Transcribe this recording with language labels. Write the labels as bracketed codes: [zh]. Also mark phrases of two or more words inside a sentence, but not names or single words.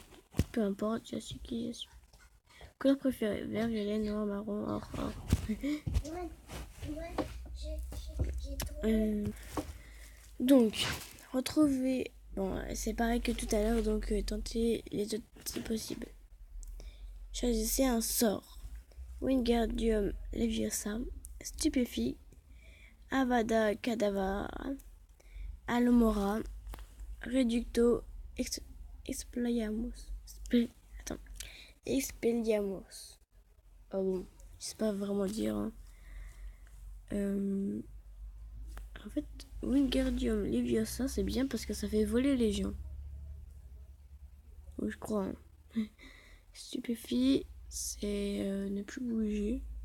[fr] Peu importe, je suis qui je suis. Couleur préférée, vert, violet, noir, marron, or. Donc, retrouver... Bon, c'est pareil que tout à l'heure, donc tentez les autres si possible. Choisissez un sort. Wingardium Leviosa, Stupéfie, Avada Kedavra, Alomora, Reducto, Expelliarmus. Expelliarmus. Oh bon, je sais pas vraiment dire. Hein. En fait, Wingardium Leviosa, c'est bien parce que ça fait voler les gens. Oui, je crois. Hein. Stupéfie, c'est ne plus bouger.